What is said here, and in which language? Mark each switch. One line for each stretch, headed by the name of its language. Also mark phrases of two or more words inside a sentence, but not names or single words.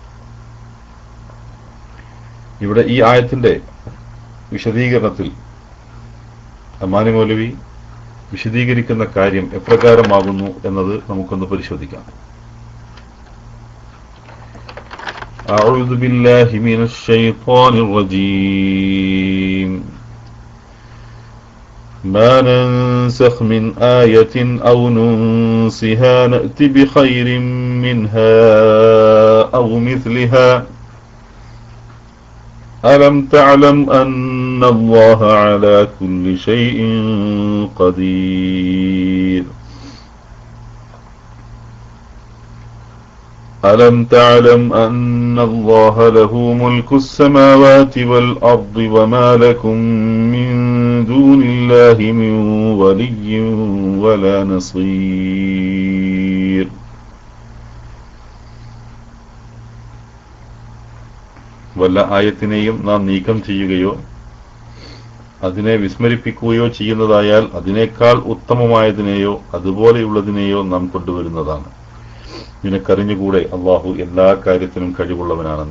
Malayalam: ഇവിടെ ഈ ആയത്തിന്റെ വിശദീകരണത്തിൽ അമാനി മൗലവി വിശദീകരിക്കുന്ന കാര്യം എപ്രകാരമാകുന്നു എന്നത് നമുക്കൊന്ന് പരിശോധിക്കാം.
Arabic: أعوذ بالله من الشيطان الرجيم. ما ننسخ من آية أو ننسها نأت بخير منها أو مثلها ألم تعلم أن الله على كل شيء قدير ألم تعلم أن الله له ملك السماوات والأرض وما لكم من دون الله من ولي ولا نصير.
Malayalam: വല്ല ആയത്തിനെയും നാം നീക്കം ചെയ്യുകയോ അതിനെ വിസ്മരിപ്പിക്കുകയോ ചെയ്യുന്നതായാൽ അതിനേക്കാൾ ഉത്തമമായതിനെയോ അതുപോലെയുള്ളതിനെയോ നാം കൊണ്ടുവരുന്നതാണ്. നിനക്കറിഞ്ഞുകൂടെ അള്ളാഹു എല്ലാ കാര്യത്തിനും കഴിവുള്ളവനാണെന്ന്.